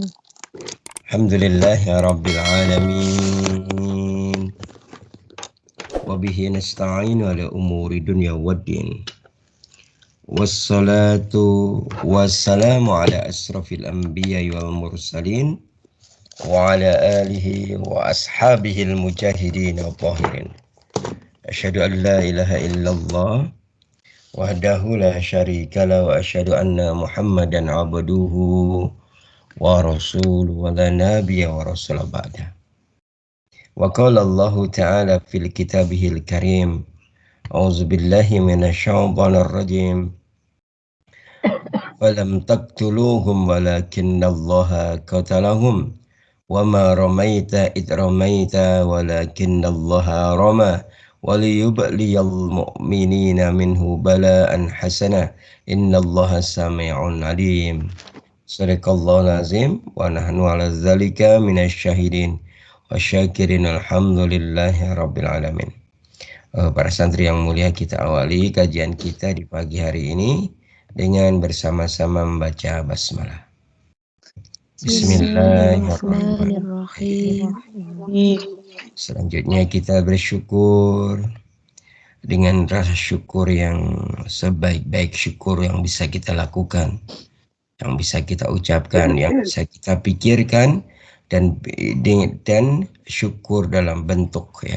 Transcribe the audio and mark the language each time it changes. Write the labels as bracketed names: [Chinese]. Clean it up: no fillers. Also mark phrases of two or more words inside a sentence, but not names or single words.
[Arabic] الحمد لله رب العالمين. وبه نستعين على أمور الدنيا والدين. والصلاة والسلام على أشرف الأنبياء والمرسلين وعلى آله وأصحابه المجاهدين والطاهرين. أشهد أن لا إله إلا الله وحده لا شريك له وأشهد أن محمدا عبده ورسوله ولا نبي ولا رسول بعده. وقال الله تعالى في كتابه الكريم. أعوذ بالله من الشيطان الرجيم. فلم تقتلوهم ولكن الله قتلهم وما رميت إذ رميت ولكن الله رمى وليبلي المؤمنين منه بلاء حسنا إن الله سميع عليم. صدق الله العظيم ونحن على ذلك من الشاهدين والشاكرين الحمد لله رب العالمين. [Indonesian] Para santri yang mulia, kita awali kajian kita di pagi hari ini dengan bersama-sama membaca basmalah. [Arabic] بسم الله الرحمن الرحيم. [Indonesian] Selanjutnya kita bersyukur dengan rasa syukur yang sebaik-baik syukur yang bisa kita lakukan, yang bisa kita ucapkan, yang bisa kita pikirkan, dan syukur dalam bentuk